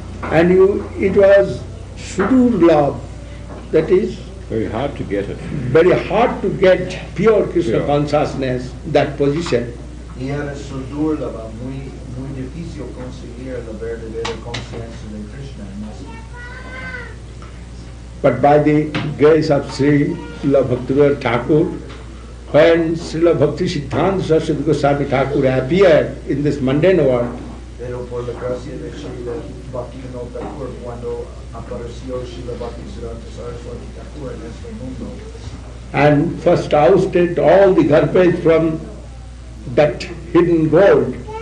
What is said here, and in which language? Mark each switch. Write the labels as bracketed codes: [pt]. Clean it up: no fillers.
[en] And it was Sudur love, that is Very hard to get it. very hard to get pure Krishna Pure. consciousness, that position. [es] Y era sudurlava, muy difícil conseguir la verdadera conciencia de Krishna en esto. [en] But by the grace of Srila Bhakti Thakur, when Srila Bhakti Siddhanta Saraswati Goswami Thakur appeared in this mundane world, [es] Pero por la gracia de Srila Bhakti Thakur, cuando apareció Srila Bhakti Sundar Thakur en este mundo, [en] and first ousted all the garbage from that hidden gold,